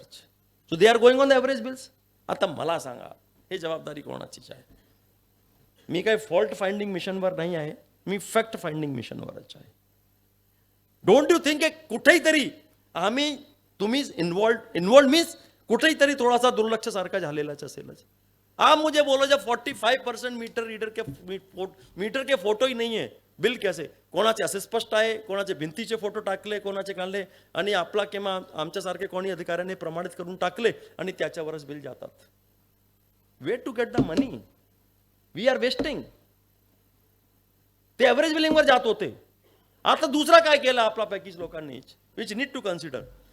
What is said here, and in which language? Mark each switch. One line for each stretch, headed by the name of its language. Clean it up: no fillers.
English: So they are going on the average bills.
Marathi: आता मला सांगा, हे जबाबदारी कोणाचीच आहे? मी काही फॉल्ट फाइंडिंग मिशनवर नाही आहे, मी फॅक्ट फाइंडिंग मिशनवरच आहे.
English: don't you think
Marathi: कुठेही तरी आम्ही तुम्ही इन्वॉल्व मीन्स कुठेही तरी थोडासा दुर्लक्ष सारखा झालेलाच असेलच.
Hindi: आप मुझे बोलो जब 45% मीटर के फोटो ही नहीं है, बिल कैसे?
Marathi: कोणाचे असे स्पष्ट आहे, कोणाचे भिंतीचे फोटो टाकले, कोणाचे काढले आणि आपला किंवा आमच्यासारखे कोणी अधिकाऱ्याने प्रमाणित करून टाकले आणि त्याच्यावरच बिल जातात.
English: Way to get the money? We are wasting.
Marathi: ते एव्हरेज बिलिंगवर जात होते. आता दुसरा काय केला आपला पॅकेज लोकांनी,
English: Which need to consider.